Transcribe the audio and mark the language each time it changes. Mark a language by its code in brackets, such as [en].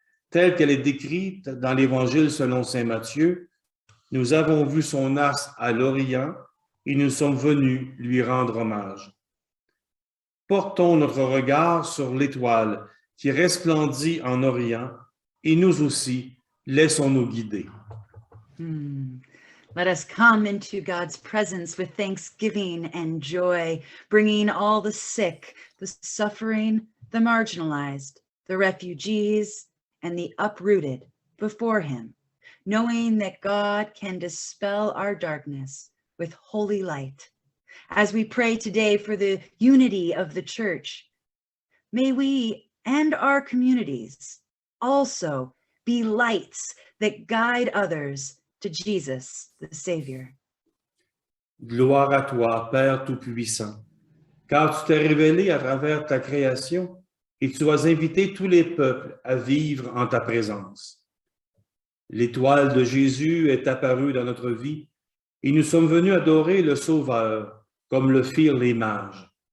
[fr] Telle qu'elle est décrite dans l'Évangile selon saint Matthieu, nous avons vu son astre à l'Orient et nous sommes venus lui rendre hommage. Portons notre regard sur l'étoile qui resplendit en Orient et nous aussi, laissons-nous guider. [en] Let us come into God's presence with thanksgiving and joy, bringing all the sick, the suffering, the marginalized, the refugees, and the uprooted before him, knowing that God can dispel our darkness with holy light. As we pray today for the unity of the church, may we and our communities also be lights that guide others to Jesus, the Savior. [fr] Gloire à toi, Père Tout-Puissant, car tu t'es révélé à travers ta création et tu as invité tous les peuples à vivre en ta présence. L'étoile de Jésus est apparue dans notre vie et nous sommes venus adorer le Sauveur, comme le firent les mages.